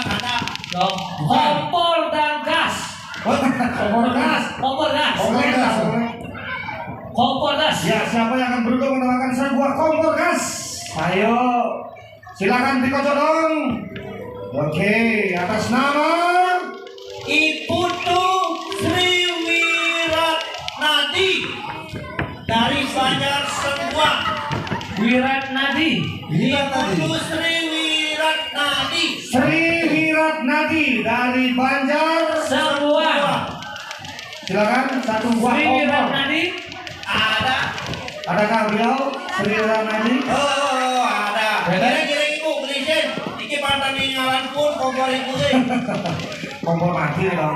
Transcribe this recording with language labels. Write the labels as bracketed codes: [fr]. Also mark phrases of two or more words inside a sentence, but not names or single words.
[id] Kompor dan gas. Kompor gas. Kompor gas. Kompor gas. Ya, siapa yang akan beruntung mendapatkan sebuah kompor gas? Ayo, silakan dikocok dong. Oke, atas nama Iputu Sri Wiratnadi dari Banjar Sembuang. Wiratnadi. Iputu Sri Wiratnadi. Sri Wiratnadi dari Banjar. Semua. Silakan satu buah Sri kompor. Wiratnadi. Ada. Adakah beliau Sri Wiratnadi? Oh, ada. Kira-kira ibu beliin. Iki pantan ngalan pun kompor ibu deh. Kompor mati dong.